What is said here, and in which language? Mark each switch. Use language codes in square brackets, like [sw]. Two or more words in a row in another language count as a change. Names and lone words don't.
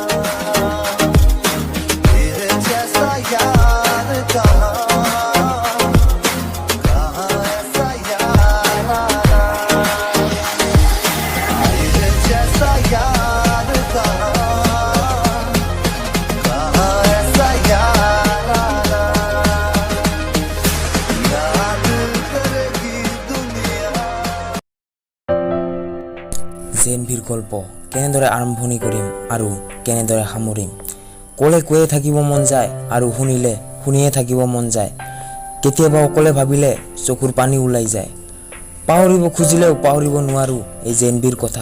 [hi] तेरे जैसा यार कहाँ ऐसा यार आना, तेरे जैसा यार कहाँ ऐसा यार आना। याद करेगी दुनिया। [as] জেনভিৰ গল্প কেনেদৰে আৰম্ভণি কৰিম আৰু কেনেদৰে সামৰিম। ক'লে কৈয়ে থাকিব মন যায় আৰু শুনিয়ে থাকিব মন যায়। কেতিয়াবা অকলে ভাবিলে চকুৰ পানী ওলাই যায়। পাহৰিব খুজিলেও পাহৰিব নোৱাৰো এই জেনভিৰ কথা।